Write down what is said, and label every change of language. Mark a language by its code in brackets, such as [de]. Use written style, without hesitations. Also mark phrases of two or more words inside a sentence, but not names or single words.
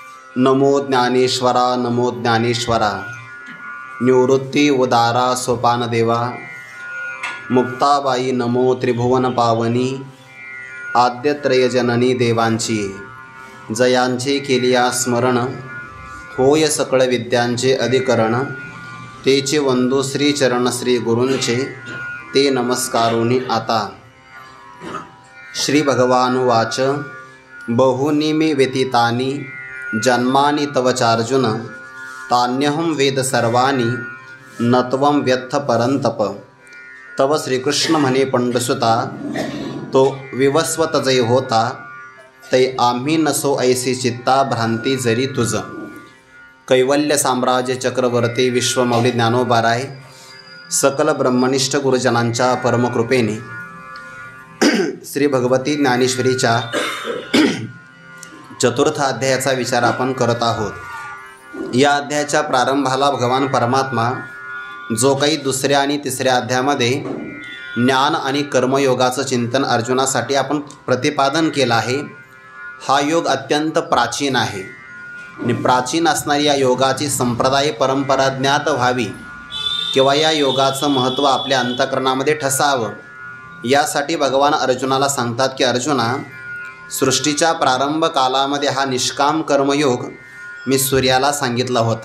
[mr] नमो ज्ञानेश्वरा नमो ज्ञानेश्वरा। निवृत्ती उदारा सोपानदेवा। मुक्ताबाई नमो त्रिभुवन पावनी। आद्यत्रयजननी देवांची जयांचे केलिया स्मरण। होय सकळ विद्यांचे अधिकरण। तेचे वंदू श्रीचरण श्री गुरूंचे ते नमस्कारोनी आता। [sa] श्री भगवानुवाच बहुनी मे व्यतीतानि जन्मानि तव चार्जुन तान्यहं वेद सर्वाणि न त्वं व्यथ परंतप। [mr] तव श्रीकृष्ण म्हणे पंडसुता तो विवस्वत जय होता तै आम्ही नसो ऐसी चित्ता भ्रांती जरी तुझ। कैवल्य साम्राज्य चक्रवर्ती विश्वमौली ज्ञानोबाराय सकल ब्रह्मनिष्ठ गुरुजनांच्या परमकृपेने श्री भगवती ज्ञानेश्वरीच्या चतुर्थ अध्यायाचा विचार आपण करत आहोत। या अध्यायाच्या प्रारंभाला भगवान परमात्मा जो काही दुसऱ्या आणि तिसऱ्या अध्यायामध्ये ज्ञान आणि कर्मयोगाचं चिंतन अर्जुनासाठी आपण प्रतिपादन केलं आहे, हा योग अत्यंत प्राचीन आहे आणि प्राचीन असणारी या योगाची संप्रदाय परंपरा ज्ञात व्हावी किंवा या योगाचं महत्त्व आपल्या अंतःकरणामध्ये ठसावं, यासाठी भगवान अर्जुनाला सांगतात की अर्जुना, सृष्टीच्या प्रारंभ कालामध्ये हा निष्काम कर्मयोग मी सूर्याला सांगितला होता।